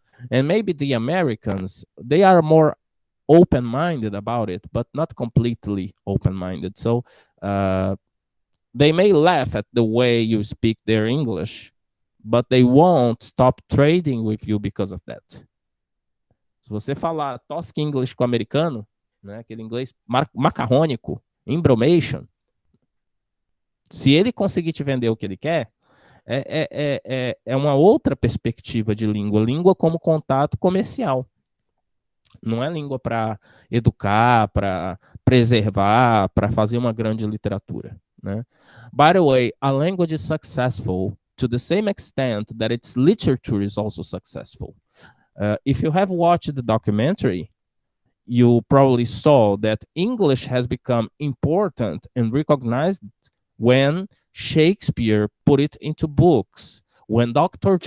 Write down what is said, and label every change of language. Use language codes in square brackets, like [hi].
[en] And maybe the Americans, they are more open-minded about it, but not completely open-minded. So they may laugh at the way you speak their English, but they won't stop trading with you because of that. [pt] Se você falar tosque English com o americano, né, aquele inglês macarrônico, embromation, se ele conseguir te vender o que ele quer, é uma outra perspectiva de língua. Língua como contato comercial. Não é língua para educar, para preservar, para fazer uma grande literatura, né? [en] By the way, a language is successful to the same extent that its literature is also successful. If you have watched the documentary, you probably saw that English has become important and recognized when Shakespeare put it into books, when Dr.